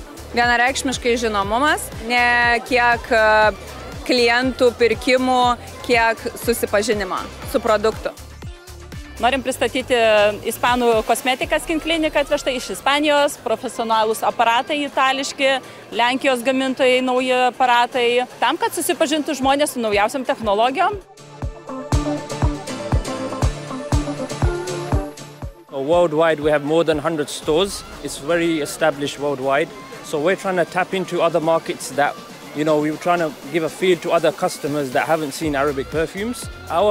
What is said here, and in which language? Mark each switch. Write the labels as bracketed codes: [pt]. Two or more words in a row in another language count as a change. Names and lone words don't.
[lt] Vienareikšmiškai žinomumas, ne kiek klientų pirkimų, kiek susipažinimo su produktu. Norim pristatyti ispanų kosmetiką Skin Clinic atvežtą iš Ispanijos, profesionalūs aparatai itališki, Lenkijos gamintojai nauji aparatai, tam, kad susipažintų žmonės su naujausiam technologijom. [en] Worldwide, we have more than 100 stores. It's very established worldwide. So we're trying to tap into other markets that, we're trying to give a feel to other customers that haven't seen Arabic perfumes.